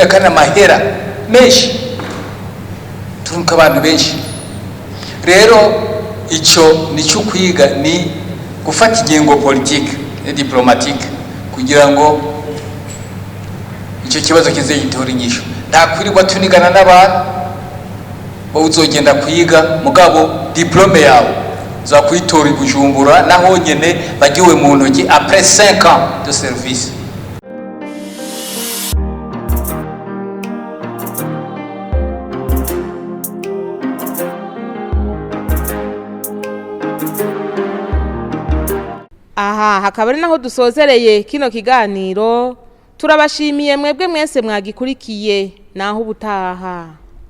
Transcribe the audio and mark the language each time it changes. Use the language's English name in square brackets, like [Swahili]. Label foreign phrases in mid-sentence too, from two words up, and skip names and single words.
[Rundi] kandi amahera menshi turunyika abantu benshi rero ico nico kwiga ni gufata ingingo [French] politique et diplomatique [Rundi] kugira ngo ico kibazo kize gitora inyisho nta kwirirwa tunigana n'abantu bo uzogenda kwiga mugabo diplome yawe za kwitora Bujumbura naho nyene bagiwe mu ntoki [French] après 5 ans de service. [Rundi] Aha hakaba ari naho dusozereye kino kiganiro turabashimiye mwebwe mwese mwagikurikiye naho ubutaha.